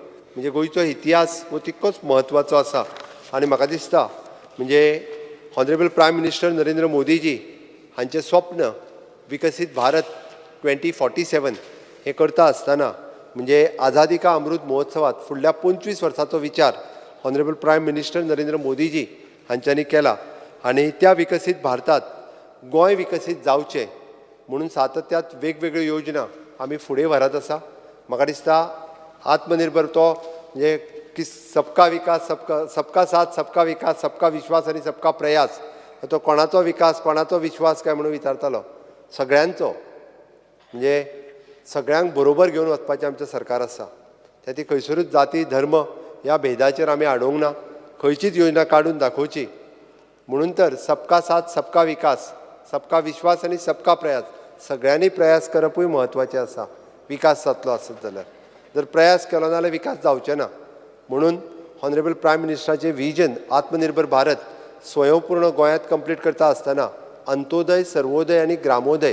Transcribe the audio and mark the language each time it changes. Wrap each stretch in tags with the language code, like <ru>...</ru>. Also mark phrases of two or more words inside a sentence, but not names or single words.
<kok>म्हणजे गोंयचो इतिहास हो तितकोच म्हत्वाचो आसा. आनी म्हाका दिसता म्हणजे</kok> <en>honourable prime minister</en> <kok>नरेंद्र मोदीजी हांचें स्वप्न विकसीत भारत 2047 हे करता आसतना म्हणजे आझादी का अमृत महोत्सवात फुडल्या 25 वर्सांचो विचार</kok> <en>honourable prime minister</en> <kok>नरेंद्र मोदीजी हांच्यांनी केला. आनी त्या विकसीत भारतात गोंय विकसीत जावचें म्हणून सातत्यात वेगवेगळ्यो योजना आमी फुडें व्हरत आसा. म्हाका दिसता आत्मनिर्भर तो म्हणजे की</kok> <hi>सबका विकास सबका साथ सबका विकास सबका विश्वास</hi> <kok>आनी</kok> <hi>सबका प्रयास</hi> <kok>तो कोणाचो विकास कोणाचो विश्वास काय म्हणून विचारतालो. सगळ्यांचो म्हणजे सगळ्यांक बरोबर घेवन वचपाचें आमचें सरकार आसा. त्या खंयसरूच जाती धर्म ह्या भेदाचेर आमी हाडूंक ना. खंयचीच योजना काडून दाखोवची. म्हणून तर</kok> <hi>सबका साथ सबका विकास, सबका विश्वास</hi> <kok>आनी</kok> <hi>सबका प्रयास</hi> <kok>सगळ्यांनी प्रयास करपूय म्हत्वाचें आसा. विकास जातलो आसत जाल्यार. जर प्रयास केलो जाल्यार विकास जावचें ना. म्हणून</kok> <en>honourable prime</en> <kok>मिनिस्टराचें विजन आत्मनिर्भर भारत स्वयंपूर्ण गोंयांत कंप्लीट करता आसतना अंत्योदय, सर्वोदय आनी ग्रामोदय.</kok>